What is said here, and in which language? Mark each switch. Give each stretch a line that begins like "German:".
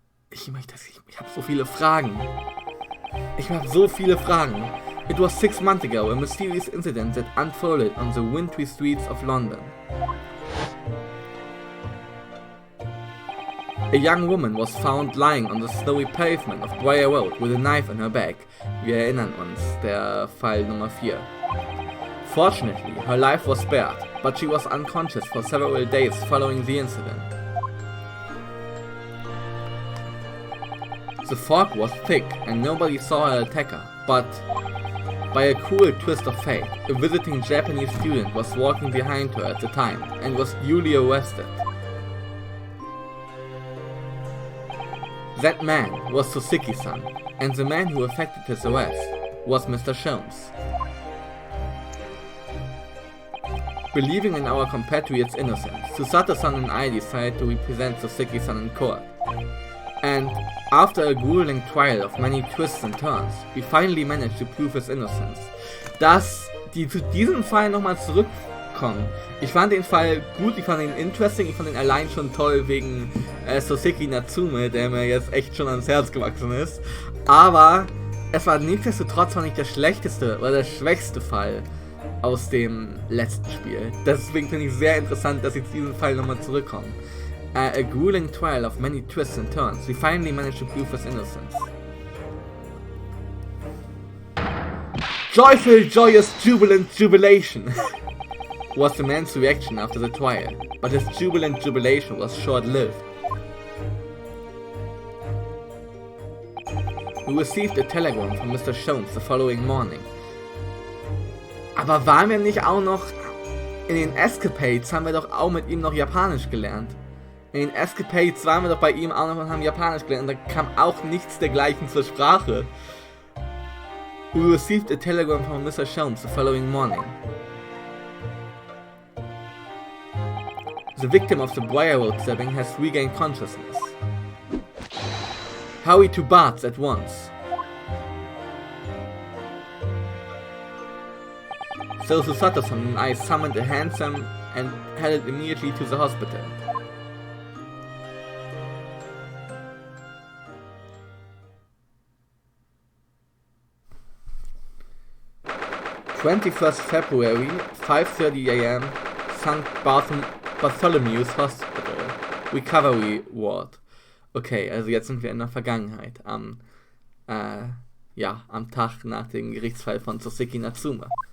German: Ich habe so viele Fragen.
English: It was 6 months ago, a mysterious incident that unfolded on the wintry streets of London. A young woman was found lying on the snowy pavement of Briar Road with a knife in her back.
German: Wir erinnern uns, der Fall Nummer 4.
English: Fortunately, her life was spared, but she was unconscious for several days following the incident. The fog was thick and nobody saw her attacker, but by a cruel twist of fate, a visiting Japanese student was walking behind her at the time and was duly arrested. That man was Soseki-san, and the man who effected his arrest was Mr. Sholmes. Believing in our compatriot's innocence, Susato-san and I decided to represent Soseki-san in court. And after a grueling trial of many twists and turns, we finally managed to prove his innocence.
German: Dass die zu diesem Fall nochmal zurückkommen. Ich fand den Fall gut, ich fand ihn interesting, ich fand ihn allein schon toll wegen Soseki Natsume, der mir jetzt echt schon ans Herz gewachsen ist. Aber es war nichtsdestotrotz nicht der schlechteste oder der schwächste Fall aus dem letzten Spiel. Deswegen finde ich sehr interessant, dass jetzt diesen Fall nochmal zurückkommen.
English: A grueling trial of many twists and turns, we finally managed to prove his innocence. Joyful, joyous, jubilant jubilation was the man's reaction after the trial, but his jubilant jubilation was short-lived. We received a telegram from Mr. Sholmes the following morning.
German: Aber waren wir nicht auch noch in den Escapades, haben wir doch auch mit ihm noch Japanisch gelernt. In den Escapades waren wir doch bei ihm auch noch und haben Japanisch gelernt. Und da kam auch nichts dergleichen zur Sprache.
English: We received a telegram from Mr. Sholmes the following morning. The victim of the Briar Road stabbing has regained consciousness. Hurry to Bart's at once. So Susato-san and I summoned a hansom and headed immediately to the hospital. February 5:30 AM, St. Bartholomew's Hospital, Recovery Ward.
German: Okay, also jetzt sind wir in der Vergangenheit, am Tag nach dem Gerichtsfall von Soseki Natsume.